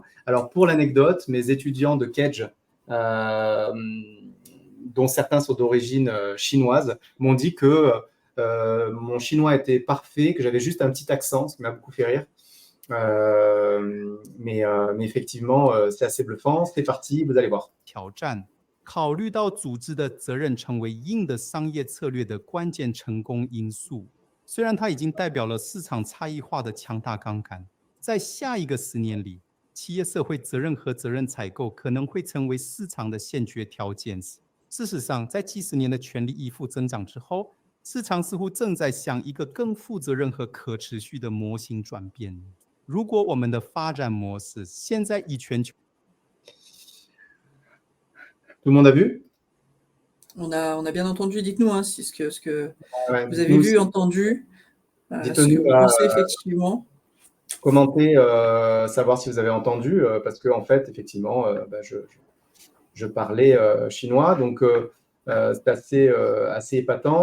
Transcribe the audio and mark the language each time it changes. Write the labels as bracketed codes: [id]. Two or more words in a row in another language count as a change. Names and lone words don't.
[fr] Alors pour l'anecdote, mes étudiants de Kedge, dont certains sont d'origine chinoise, m'ont dit que mon chinois était parfait, que j'avais juste un petit accent, ce qui m'a beaucoup fait rire. Mais effectivement, c'est assez bluffant. C'est parti, vous allez voir. [zh] 考虑到组织的责任成为硬的商业策略的关键成功因素，虽然它已经代表了市场差异化的强大杠杆，在下一个10年里，企业社会责任和责任采购可能会成为市场的先决条件。事实上，在几十年的全力以赴增长之后，市场似乎正在向一个更负责任和可持续的模型转变。如果我们的发展模式现在以全球 [fr] Tout le monde a vu? On a bien entendu. Dites-nous hein, ce que vous avez vu, entendu, ce que vous pensez effectivement. Commentez, savoir si vous avez entendu, parce que en fait, effectivement, je parlais chinois, donc c'est assez épatant.